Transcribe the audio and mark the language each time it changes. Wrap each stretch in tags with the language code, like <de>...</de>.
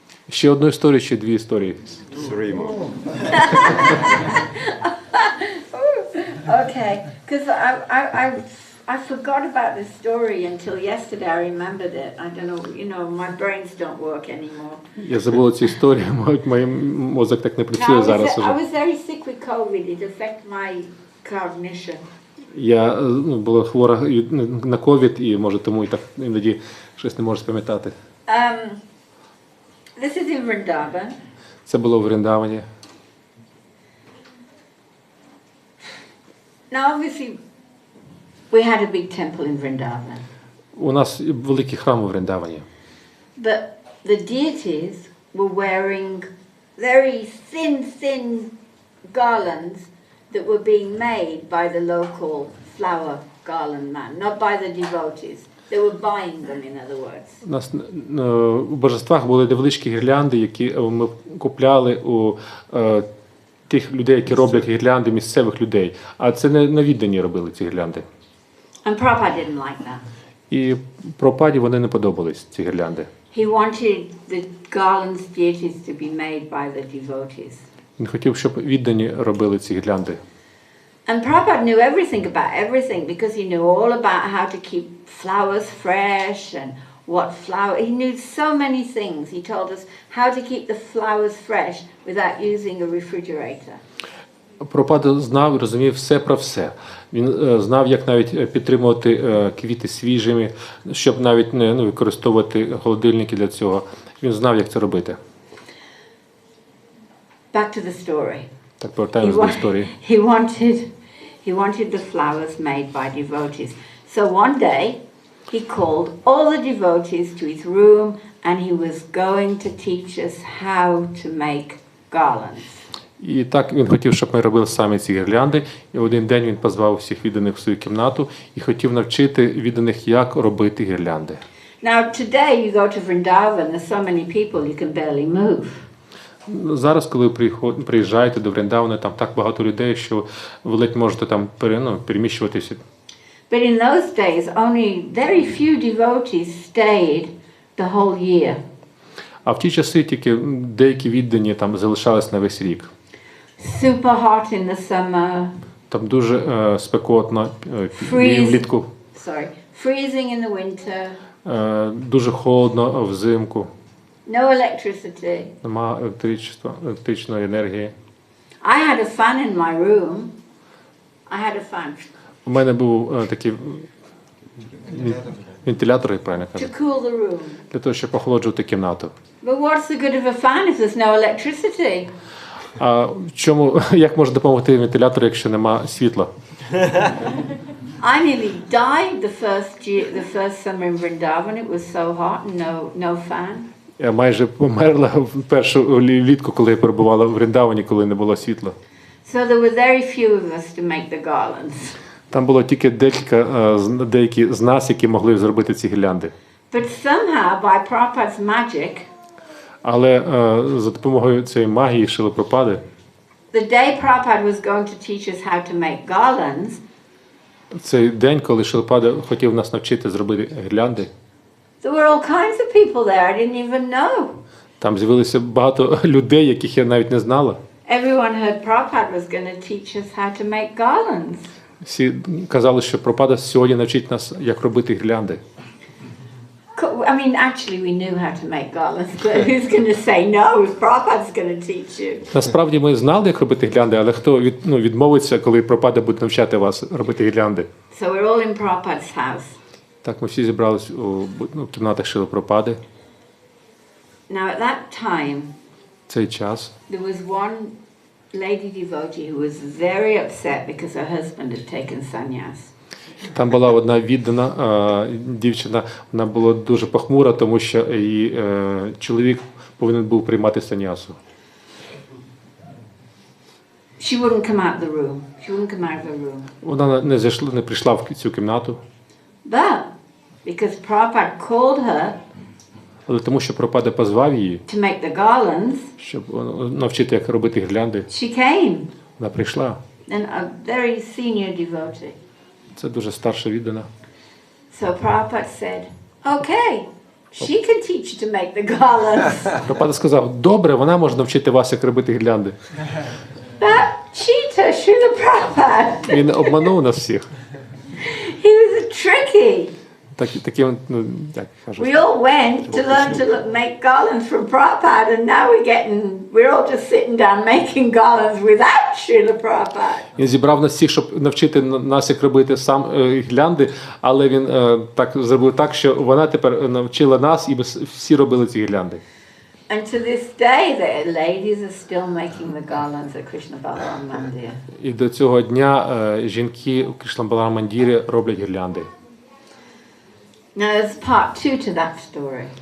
<uk>Ще одну історію, чи дві історії?</uk> <en>Three more. Okay, because I forgot about this story until yesterday. I remembered it. I don't know, my brains don't work anymore.</en> <uk>Я забула цю історію, мій мозок так не працює зараз уже.</uk> <en>I was very sick with COVID. It affected my cognition.</en> <uk>Я була хвора на ковід, і може тому і так іноді щось не можу спам'ятати.</uk> <en>This is in Vrindavan.</en> <uk>Це було в Вриндавані.</uk> <en>Now, obviously, we had a big temple in Vrindavan.</en> <uk>У нас великий храм у Вриндавані.</uk> <en>But the deities were wearing very thin garlands that were being made by the local flower garland man, not by the devotees. They were buying them, in other words.</en> <uk>У нас у божествах були невеличкі гірлянди, які ми купляли у тих людей, які роблять гірлянди, місцевих людей. А це не віддані робили ці гірлянди.</uk> <en>And Prabhupada didn't like that.</en> <uk>І Прабхупаді вони не подобались, ці гірлянди.</uk> <en>He wanted the garlands deities to be made by the devotees.</en> <uk>Він хотів, щоб віддані робили ці гірлянди.</uk> <en>And Prabhupada knew everything about everything because he knew all about how to keep flowers fresh and what flower. He knew so many things. He told us how to keep the flowers fresh without using a refrigerator.</en> <uk>Прабхупада знав і розумів все про все. Він знав, як навіть підтримувати квіти свіжими, щоб навіть не використовувати холодильники для цього. Він знав, як це робити.</uk> <en>Back to the story.</en> <uk>Так, повертаємось до історії.</uk> <en>He wanted the flowers made by devotees. So one day he called all the devotees to his room and he was going to teach us how to make garlands.</en> <uk>І так він хотів, щоб ми робили самі ці гірлянди. І один день він позвав всіх відданих в свою кімнату і хотів навчити відданих, як робити гірлянди.</uk> <en>Now today you go to Vrindavan, there's so many people you can barely move.</en> <uk>Зараз, коли приїжджаєте до Вріндавана, там так багато людей, що ви ледь можете там переміщуватися.</uk> <en>But in those days only very few devotees stayed the whole year.</en> <uk>А в ті часи тільки деякі віддані там залишались на весь рік.</uk> <en>Super hot in the summer.</en> <uk>Там дуже спекотно влітку.</uk> <en>Freezing in the winter.</en> <uk>Дуже холодно взимку.</uk> <en>No electricity.</en> <uk>Нема електричної енергії.</uk> <en>I had a fan in my room. I had a fan.</en> <uk>У мене був такий вентилятор, як правильно кажу,</uk> <en>to cool the room.</en> <uk>Для того, щоб охолоджувати кімнату.</uk> <en>But what's the good of a fan if there's no electricity?</en> <uk>А як може допомогти вентилятор, якщо нема світла?</uk> <en>I nearly died the first summer in Vrindavan. It was so hot and no fan.</en> <uk>Я майже померла в першу влітку, коли я перебувала в Вріндавані, коли не було світла.</uk> <en>So there were very few of us to make the garlands.</en> <uk>Там було тільки деякі з нас, які могли зробити ці гірлянди.</uk> <en>But somehow by Prabhupada's magic,</en> <uk>але за допомогою цієї магії Шріли Прабхупади,</uk> <en>the day Prabhupada was going to teach us how to make garlands,</en> <uk>цей день, коли Шріла Прабхупада хотів нас навчити зробити гірлянди,</uk> <en>there were all kinds of people there I didn't even know.</en> <uk>Там з'явилося багато людей, яких я навіть не знала.</uk> <en>Everyone heard Prabhupada was going to teach us how to make garlands.</en> <uk>Всі казали, що Прабхупада сьогодні навчить нас, як робити гірлянди.</uk> <en>I mean, actually we knew how to make garlands, but who's going to say no if Prabhupada's going to teach you?</en> <uk>Насправді ми знали, як робити гірлянди, але хто відмовиться, коли Прабхупада буде навчати вас робити гірлянди?</uk> <en>So we're all in Prabhupada's house.</en> <uk>Так, ми всі зібрались у кімнатах Шріли Прабхупади.</uk> <en>Now at that time,</en> <uk>Цей час</uk> <en>there was one lady devotee who was very upset because her husband had taken sannyas.</en> <uk>там була одна віддана дівчина, вона була дуже похмура, тому що її чоловік повинен був приймати санясу.</uk> <en>She wouldn't come out the room. She wouldn't come out of the room.</en> <uk>Вона не прийшла в цю кімнату.</uk> <en>But because Prabhupada called her</en> <uk>Але тому, що Прабхупада позвав її,</uk> <en>to make the garlands,</en> <uk>щоб навчити, як робити гірлянди,</uk> <en>she came.</en> <uk>вона прийшла.</uk> <en>And a very senior devotee.</en> <uk>Це дуже старша віддана.</uk> <en>So Prabhupada said, okay, she can teach you to make the garlands.</en> <uk>Прабхупада сказав, добре, вона може навчити вас, як робити гірлянди.</uk> <en>That cheater, Srila Prabhupada.</en> <uk>Він обманув нас всіх.</uk> <en>He was tricky.</en> <uk>Таким, як кажуть.</uk> <en>We all went to learn to make garlands from Prabhupada, and now we're all just sitting down making garlands without Srila Prabhupada.</en> <uk>Він зібрав нас всіх, щоб навчити нас, як робити сам гірлянди, але він так зробив так, що вона тепер навчила нас, і ми всі робили ці гірлянди.</uk> <en>And to this day, the ladies are still making the garlands at Krishna Balaram Mandir.</en> <uk>І до цього дня жінки у Кришна Баларам Мандірі роблять гірлянди.</uk> <en>Now there's part 2 to that story.</en>